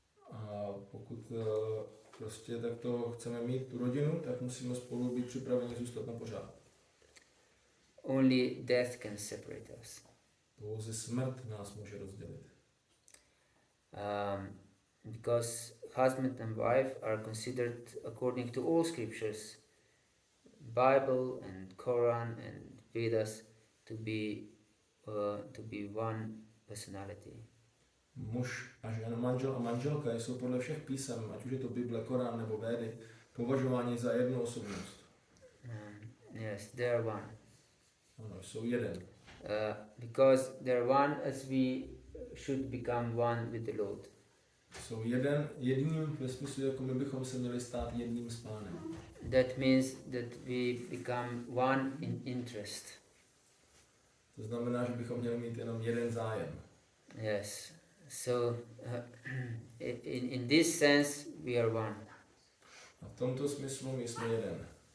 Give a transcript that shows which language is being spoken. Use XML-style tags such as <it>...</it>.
<cs>A pokud prostě takto chceme mít tu rodinu, tak musíme spolu být připraveni zůstat na pořád.</cs> <en>Only death can separate us.</en> <cs>Pouze smrt nás může rozdělit.</cs> <en>Because husband and wife are considered, according to all scriptures, Bible and Quran and Vedas, to be one personality.</en> <cs>Muž a žena, manžel a manželka jsou podle všech písem, ať už je to Bible, Korán nebo Védy, považováni za jednu osobnost.</cs> <en>Yes, they are one.</en> <cs>Ano, jsou jeden.</cs> <en>Because they are one as we should become one with the Lord.</en> <cs>Jsou jedním ve smyslu, jako my bychom se měli stát jedním s Pánem.</cs> <en>That means that we become one in interest.</en> <cs>To znamená, že bychom měli mít jenom jeden zájem.</cs> <en>Yes. So, in this sense, we are one.</en> <cs>A v tomto smyslu my jsme jeden.</cs>